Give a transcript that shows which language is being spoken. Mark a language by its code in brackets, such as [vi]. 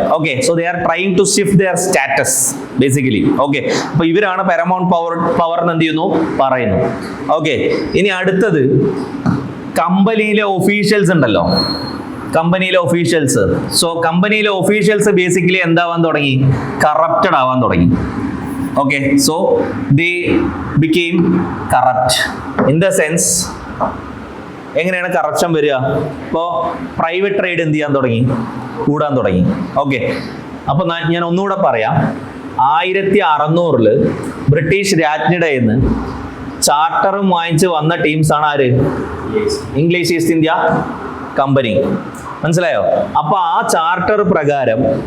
[en] Okay, so they are trying to shift their status basically. [ml] Okay, അപ്പൊ ഇവരാണ് paramount power എന്ന് എന്ത് ചെയ്യുന്നു? പറയുന്നു. ഓക്കെ, ഇനി അടുത്തത് കമ്പനിയിലെ ഒഫീഷ്യൽസ് ഉണ്ടല്ലോ, കമ്പനിയിലെ ഒഫീഷ്യൽസ്. സോ കമ്പനിയിലെ ഒഫീഷ്യൽസ് ബേസിക്കലി എന്താവാൻ തുടങ്ങി? കറപ്റ്റഡ് ആവാൻ തുടങ്ങി. [en] Okay, so they became corrupt in the sense, [ml] എങ്ങനെയാണ് കറപ്ഷൻ വരിക? ഇപ്പോൾ പ്രൈവറ്റ് ട്രേഡ് എന്ത് ചെയ്യാൻ തുടങ്ങി? കൂടാൻ തുടങ്ങി. ഓക്കെ, അപ്പൊ ഞാൻ ഒന്നുകൂടെ പറയാം. 1600 ബ്രിട്ടീഷ് രാജ്ഞിയുടെ നിന്ന് ചാർട്ടറും വാങ്ങിച്ച് വന്ന ടീംസ് ആണ് ആര്? English east India company. മനസ്സിലായോ? അപ്പൊ ആ ചാർട്ടർ പ്രകാരം